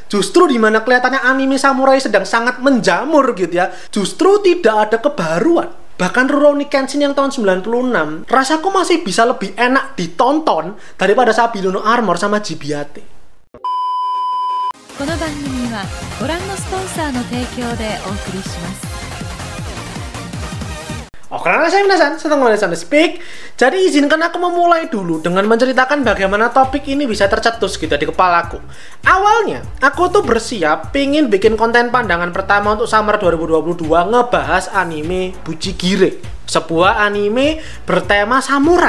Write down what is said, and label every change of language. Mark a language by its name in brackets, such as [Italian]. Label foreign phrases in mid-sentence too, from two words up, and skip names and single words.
[Indonesian] Justru dimana kelihatannya anime samurai sedang sangat menjamur gitu ya, justru tidak ada kebaruan. Bahkan Rurouni Kenshin yang tahun 96, rasaku masih bisa lebih enak ditonton daripada Sabino no Armor sama Jibiate. [Japanese] この番組はご覧のスポンサーの提供でお送りします。 [Indonesian] Oke, saya Minasan, sedang Minasan Speak. Jadi izinkan aku memulai dulu dengan menceritakan bagaimana topik ini bisa tercetus gitu di kepalaku. Awalnya, aku tuh bersiap pingin bikin konten pandangan pertama untuk Summer 2022 ngebahas anime Bujigire, sebuah anime bertema samurai.